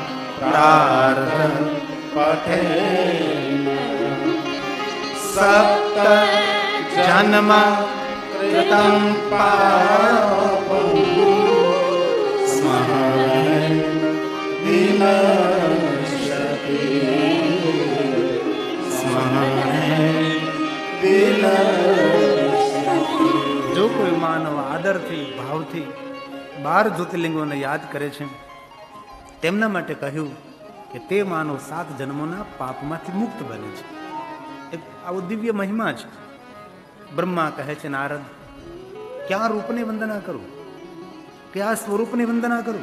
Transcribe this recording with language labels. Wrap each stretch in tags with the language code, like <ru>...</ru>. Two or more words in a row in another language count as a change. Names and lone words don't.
<sa>प्रार्थपठे सप्त जन्म कृतं पापं स्मरणं विनश्यति स्मरणं विनश्यति।</sa> <gu>જો કોઈ માનવ આદરથી ભાવથી 12 જ્યોતિર્લિંગોને યાદ કરે છે તેમના માટે કહ્યું કે તે માનવ 7 જન્મોના પાપમાંથી મુક્ત બને છે. એક આવો દિવ્ય મહિમા છે. બ્રહ્મા કહે છે નારદ ક્યાં રૂપની વંદના કરું, ક્યાં સ્વરૂપની વંદના કરું?</gu>